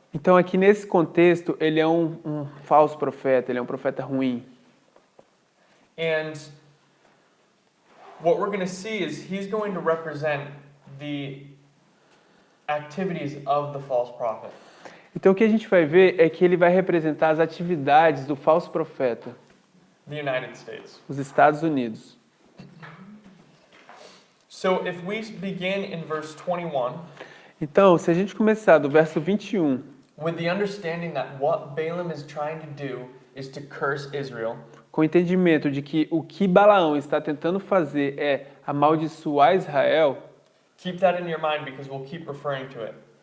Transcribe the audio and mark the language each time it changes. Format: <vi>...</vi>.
<pt>Então aqui nesse contexto, ele é um falso profeta, ele é um profeta ruim.</pt> <en>And what we're going to see is he's going to represent the activities of the false prophet.</en> <pt>Então o que a gente vai ver é que ele vai representar as atividades do falso profeta,</pt> <en>The United States.</en> <pt>os Estados Unidos.</pt> <en>So if we begin in verse 21,</en> <pt>Então, se a gente começar do verso 21,</pt> <en>with the understanding that what Balaam is trying to do is to curse Israel,</en> <pt>com o entendimento de que o que Balaão está tentando fazer é amaldiçoar Israel,</pt> <en>keep that in your mind because we'll keep referring to it.</en>